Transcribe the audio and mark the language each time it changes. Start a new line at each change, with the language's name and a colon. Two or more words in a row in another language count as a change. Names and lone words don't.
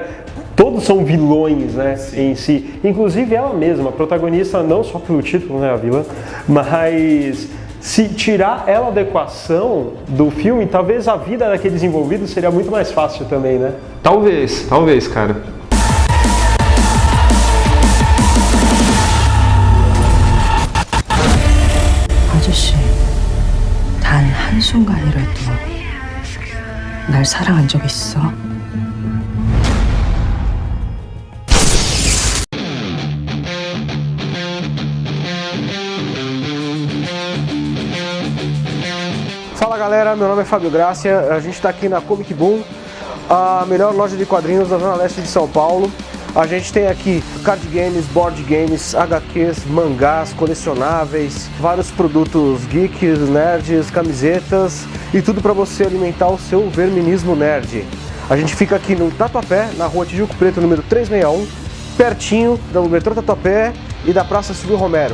Portuguese: Todos são vilões, né, em si. Inclusive ela mesma, a protagonista, não só pelo título, né, a vilã, mas se tirar ela da equação do filme, talvez a vida daqueles envolvidos seria muito mais fácil também, né? Talvez, cara.
Korean: 아저씨, 단 한순간이라도 날 사랑한 적 있어?
Portuguese: Fala galera, meu nome é Fábio Grácia, a gente está aqui na Comic Boom, a melhor loja de quadrinhos da Zona Leste de São Paulo. A gente tem aqui
English: card games, board games,
Portuguese: HQs, mangás, colecionáveis, vários produtos geeks, nerds, camisetas e tudo para você alimentar o seu verminismo nerd. A gente fica aqui no Tatuapé, na rua Tijuco Preto, número 361, pertinho do metrô Tatuapé e da Praça Silvio Romero.